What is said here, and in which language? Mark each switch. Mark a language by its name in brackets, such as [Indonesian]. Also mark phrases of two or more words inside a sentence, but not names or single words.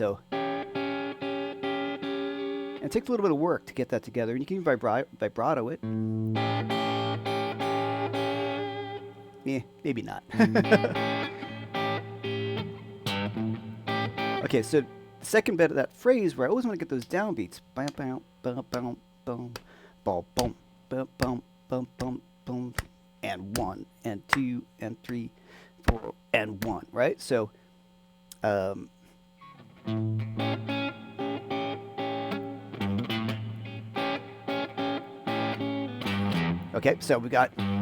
[English] So, and it takes a little bit of work to get that together. And you can vibrato it. Yeah, maybe not. Okay, so the second bit of that phrase where I always want to get those downbeats. Bam, bam, bam, bam, bam, bam, bam, bam, bam, bam, bam, bam, and 1, and 2, and 3, 4, and 1, right? So, okay, so we got.